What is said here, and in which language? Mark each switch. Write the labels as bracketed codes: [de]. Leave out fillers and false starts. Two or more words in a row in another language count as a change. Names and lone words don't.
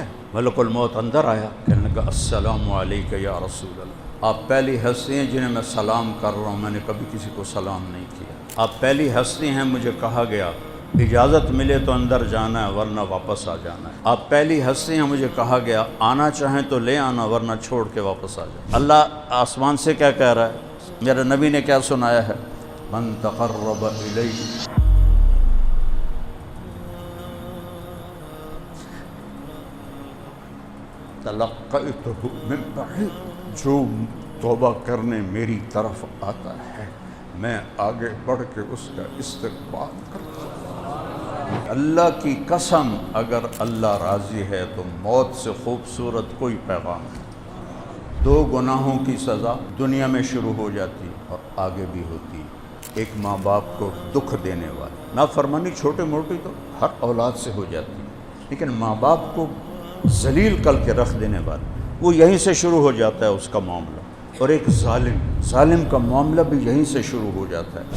[ur] ملک الموت اندر آیا، کہنے لگا [ar] السلام علیکہ یا رسول اللہ، [ur] آپ پہلی ہستی ہیں جنہیں میں سلام کر رہا ہوں، میں نے کبھی کسی کو سلام نہیں کیا، آپ پہلی ہستی ہیں، مجھے کہا گیا اجازت ملے تو اندر جانا ہے ورنہ واپس آ جانا ہے، آپ پہلی ہستی ہیں، مجھے کہا گیا آنا چاہیں تو لے آنا ورنہ چھوڑ کے واپس آ جانا۔ اللہ آسمان سے کیا کہہ رہا ہے؟ میرے نبی نے کیا سنایا ہے؟ [ar] من تقرب الی تلقیتہ من بعید، [ur] جو توبہ کرنے میری طرف آتا ہے میں آگے بڑھ کے اس کا استقبال کرتا ہوں۔ اللہ کی قسم اگر اللہ راضی ہے تو موت سے خوبصورت کوئی پیغام نہیں۔ 2 گناہوں کی سزا دنیا میں شروع ہو جاتی اور آگے بھی ہوتی، ایک ماں باپ کو دکھ دینے والی نافرمانی چھوٹے موٹی تو ہر اولاد سے ہو جاتی، لیکن ماں باپ کو ذلیل کر کے رکھ دینے والی وہ یہیں سے شروع ہو جاتا ہے اس کا معاملہ، اور ایک ظالم کا معاملہ بھی یہیں سے شروع ہو جاتا ہے۔